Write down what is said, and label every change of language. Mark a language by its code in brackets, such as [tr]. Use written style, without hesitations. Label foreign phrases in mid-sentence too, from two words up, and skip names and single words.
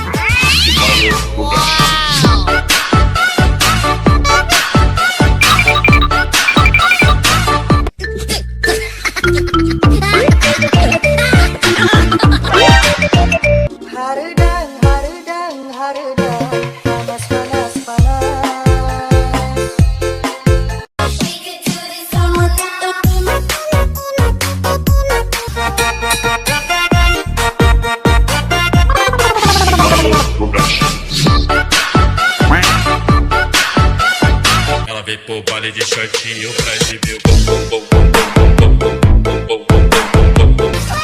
[id] Hardang, hardang, hardang, panas, panas, panas. [pt] Ela veio pro baile de shortinho pra exibir o bum bum bum bum bum bum bum bum bum bum bum.